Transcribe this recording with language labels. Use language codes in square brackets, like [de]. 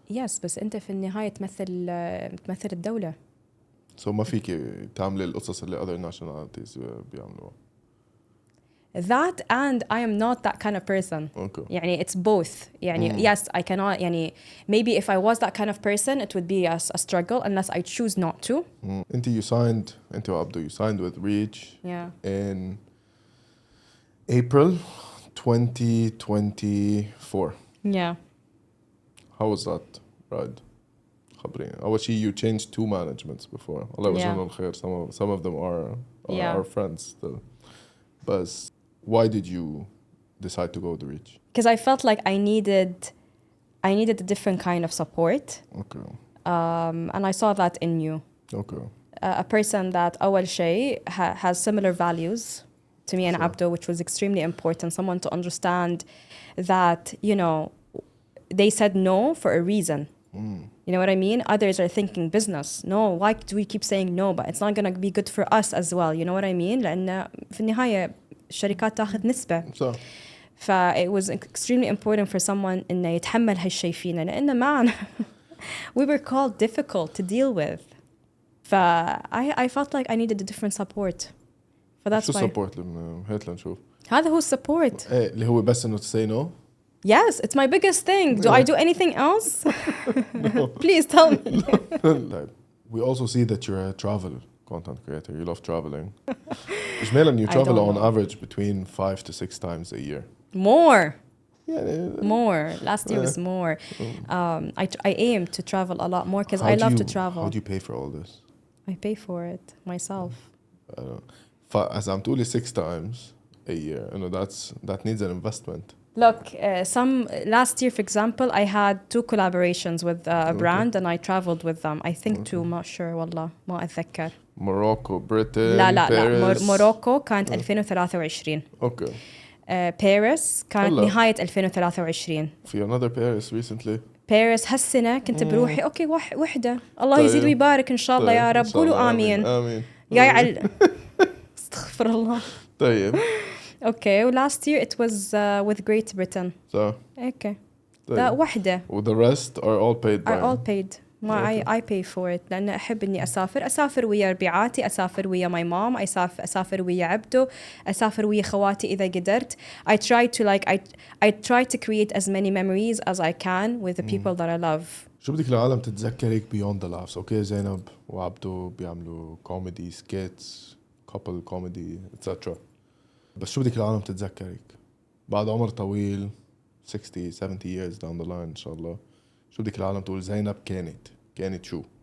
[ar] يس بس أنت في النهاية تمثل الدولة. so ما فيك تعملي القصص اللي [en] other nationalities [ar] بيعملوها [en] That and I am not that kind of person. okay يعني it's both. يعني yes I cannot يعني maybe if I was that kind of person it would be a struggle unless I choose not to. [ar] انت وعبدو [en] you signed with Reach Yeah. in April 2024 Yeah. how was that ride [ar] خبريني أول شيء [en] you changed 2 managements before [ar] الله يوجههم الخير [en] some of them are Yeah. our friends still but why did you decide to go to Reach Because I felt like I needed a different kind of support. okay And I saw that in you. okay A person that [ar] أول شيء [en] has similar values to me and Abdo, which was extremely important. Someone to understand that, you know, they said no for a reason. You know what I mean? Others are thinking business. No, why do we keep saying no? But it's not going to be good for us as well. You know what I mean? [ar] لأن في النهاية الشركات تاخذ نسبة. [en] so It was extremely important for someone [ar] إنه يتحمل هالشيء فينا لأن معنا [en] we were called difficult to deal with. I felt like I needed a different support. That's [ar] شو [en] why. [ar] support هات لنشوف هذا هو support. ايه اللي هو بس انه [en] to say no Yes, it's my biggest thing. Do I do anything else? Please tell me. like, we also see that you're a travel content creator. You love traveling. [ar] إجمالاً [en] you I travel don't on know. average between 5 to 6 times a year. More. Yeah. More. Last year was more. I aim to travel a lot more because I love to travel. How do you pay for all this? I pay for it myself. As I'm told 6 times a year, you know that needs an investment. Look, last year, for example, I had 2 collaborations with a brand and I traveled with them. I think 2, [ar] ما [en] sure [ar] والله ما أتذكر. [en] Morocco, Britain, [ar] لا [en] Paris. [ar] موروكو كانت 2023. [en] Okay. [ar] باريس كانت هلا. نهاية 2023. [en] في another Paris recently. [ar] باريس هالسنة كنت بروحي أوكي وحدة الله طيب. يزيد ويبارك إن شاء الله يا طيب، رب إن شاء الله. قولوا آمين. آمين. جاي على استغفر الله. طيب. [en] Okay, last year it was with Great Britain. So. Okay. [ar] طيب. لا وحدة. [en] The rest are all paid by. Are all paid. [ar] ما [en] I pay for it [ar] لأن أحب إني أسافر ويا ربيعاتي أسافر ويا [en] my mom [ar] أسافر ويا عبدو أسافر ويا خواتي إذا قدرت. [en] I try to create as many memories as I can with the people that I love. [ar] شو بدك العالم تتذكرك [en] beyond the laughs؟ [ar] اوكي زينب وعبدو بيعملوا كوميدي سكيتس couple كوميدي etc. بس شو بدك العالم تتذكرك بعد عمر طويل 60 70 [en] years down the line [ar] إن شاء الله؟ شو بدك العالم تقول زينب كانت شو؟